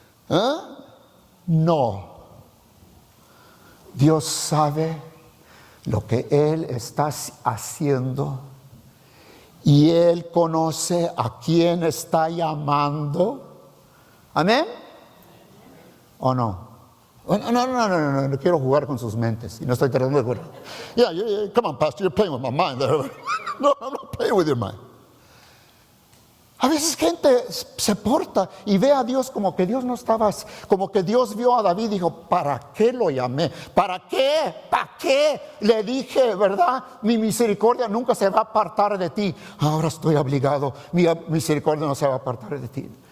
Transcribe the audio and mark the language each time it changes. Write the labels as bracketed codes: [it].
[es] ¿Eh? No. Dios sabe lo que él está haciendo y Él conoce a quién está llamando. ¿Amén? ¿O no? No quiero jugar con sus mentes y no estoy tratando de jugar. [en] Yeah, come on, Pastor, you're playing with my mind there. No, I'm not playing with your mind. [es] A veces gente se porta y ve a Dios como que Dios no estaba, como que Dios vio a David y dijo, ¿para qué lo llamé? ¿Para qué? ¿Para qué? Le dije, ¿verdad? Mi misericordia nunca se va a apartar de ti. Ahora estoy obligado, mi misericordia no se va a apartar de ti.